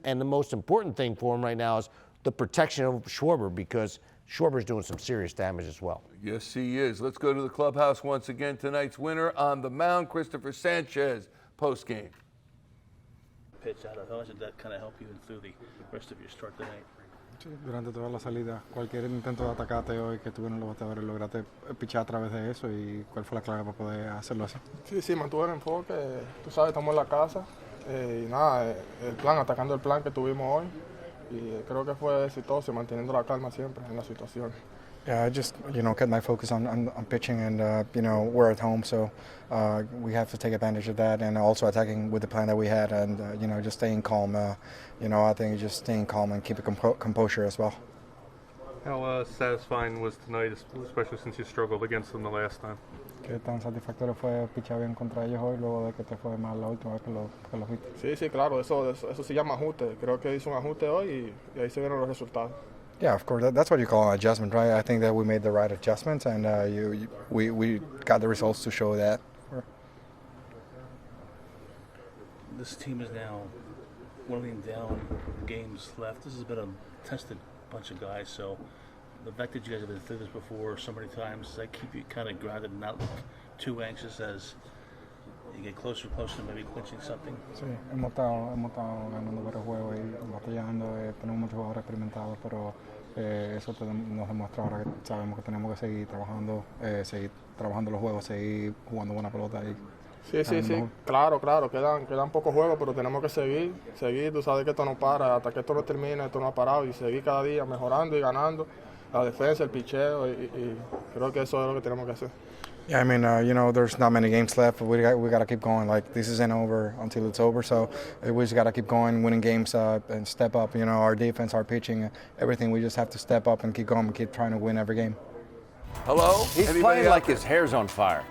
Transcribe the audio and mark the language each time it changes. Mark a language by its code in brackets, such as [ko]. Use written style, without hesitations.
[en] And the most important thing for him right now is the protection of Schwarber because Schwarber's doing some serious damage as well. Yes, he is. Let's go to the clubhouse once again. Tonight's winner on the mound, Cristopher Sánchez, postgame. Pitch out of how much did that kind of help you through the rest of your start tonight? [es] Sí, durante toda la salida, cualquier intento de atacate hoy que tuvieron los bateadores, lograste pichar a través de eso y cuál fue la clave para poder hacerlo así. Sí, mantuve el enfoque, tú sabes, estamos en la casa y nada, el plan, atacando el plan que tuvimos hoy y creo que fue exitoso, manteniendo la calma siempre en la situación. [en] Yeah, I just kept my focus on pitching and we're at home, so we have to take advantage of that and also attacking with the plan that we had and just staying calm. I think just staying calm and keep a composure as well. How satisfying was tonight, especially since you struggled against them the last time? [es] ¿Qué tan satisfactorio fue pichar bien contra ellos hoy luego de que te fue mal la última vez que los viste? Sí, claro, eso se llama ajuste. Creo que hizo un ajuste hoy y ahí se vieron los resultados. [en] Yeah, of course. That's what you call an adjustment, right? I think that we made the right adjustments, and we got the results to show that. This team is now 1 inning down, games left. This has been a tested bunch of guys, so the fact that you guys have been through this before so many times, does that keep you kind of grounded and not look too anxious as you get closer to maybe clinching something? [es] Sí, hemos estado ganando varios juegos y batallando, tenemos muchos jugadores experimentados, pero eso nos demuestra ahora que sabemos que tenemos que seguir trabajando los juegos, seguir jugando buena pelota y Sí, claro, quedan pocos juegos, pero tenemos que seguir, tú sabes que esto no para, hasta que esto no termine, esto no ha parado y seguir cada día mejorando y ganando la defensa, el picheo, y creo que eso es lo que tenemos que hacer. [en] Yeah, I mean, there's not many games left, but we got to keep going. Like, this isn't over until it's over, so we just got to keep going, winning games and step up. Our defense, our pitching, everything. We just have to step up and keep going and keep trying to win every game. Hello? He's Anybody playing out like there? his hair's on fire.